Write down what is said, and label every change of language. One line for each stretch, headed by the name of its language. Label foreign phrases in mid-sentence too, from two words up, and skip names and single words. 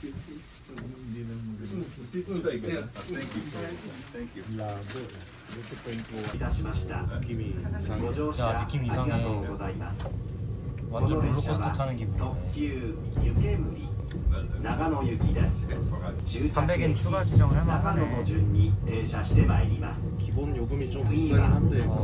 Filipino: Hindi na maganda.
English: Thank you.
Filipino: Labo. Ito pa yung kuha.
Korean: 느낌이 이상해. 야 느낌 이상해. 완전 롤러코스터 타는 기분이네. 300엔 추가 지정을 할 만하네. 기본 요금이 좀 비싸긴 한데 그거